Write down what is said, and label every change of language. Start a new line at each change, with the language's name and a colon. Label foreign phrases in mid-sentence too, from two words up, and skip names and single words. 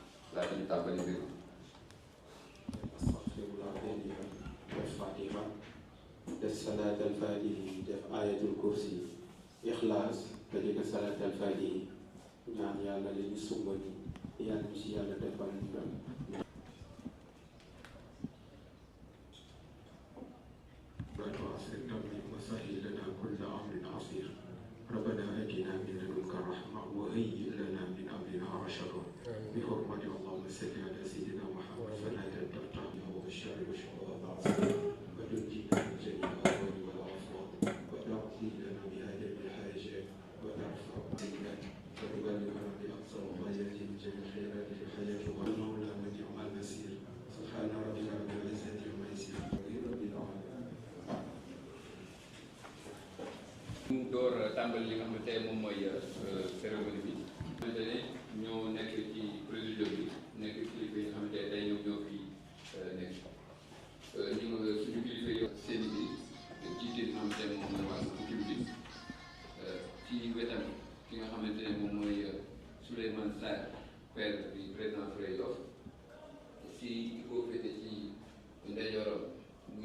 Wolof: laata ñu tàmbali mbir mi. astaghfirullah def fatiha def
Arabic: صلاة الفاتح
Wolof: def
Arabic: آية الكرسي
Wolof: ixlaas te di ko
Arabic: صلاة الفاتح
Wolof: ñaan yàlla li ñu sumba ni yàlla ñu si yàlla defal ndam.
Arabic: وسهل لنا كل أمر عسير ربنا آتنا من لدنك رحمة وهيئ لنا من أمرنا رشدا بحرمة اللهم صل على سيدنا محمد فلا تفتح له بالشر والشقاء وتنجينا من جميع الأهوال والآفات وتعطي لنا بهذه الحاجات وترفع عنا وتبلغنا بأقصى الغايات من جميع الخيرات في الحياة والمولى ونعم النصير سبحان ربك رب العزة عما يصفون رب العالمين.
Wolof: ñu door tàmbali li nga xamante ne moom mooy cérémonie bi. xamante ne ñoo nekk ci présidium bi nekk kilifa yi nga xamante ne day ñoo fi nekk ñu suñu kilifa yi seen bi jiite li nga xamante ne moom mooy wàllu culture bi ci wetam ki nga xamante ne moom mooy Souleymane Sarr père bi président Frey Yoff si ki ko féete ci ndeyjooram muy